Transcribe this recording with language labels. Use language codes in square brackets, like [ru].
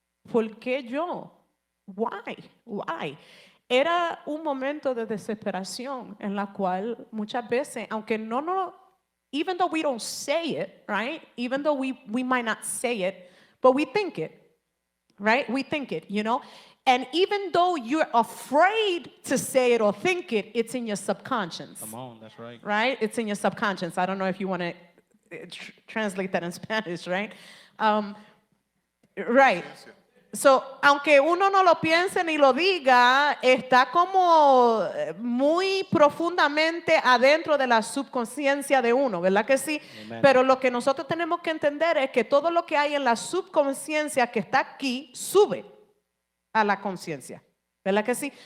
[es] ¿Por qué yo? [en] Why? Why? [es] Era un momento de desesperación en la cual muchas veces, aunque [en] even though we don't say it, right? Even though we might not say it, but we think it, right? We think it, you know? And even though you're afraid to say it or think it, it's in your subconscious. Come on, that's right. Right? It's in your subconscious. I don't know if you want to translate that in Spanish, right? Right. [es] So, aunque uno no lo piense ni lo diga, está como muy profundamente adentro de la subconsciencia de uno, ¿verdad que sí? Amen. Pero lo que nosotros tenemos que entender es que todo lo que hay en la subconsciencia que está aquí sube a la conciencia, ¿verdad que sí?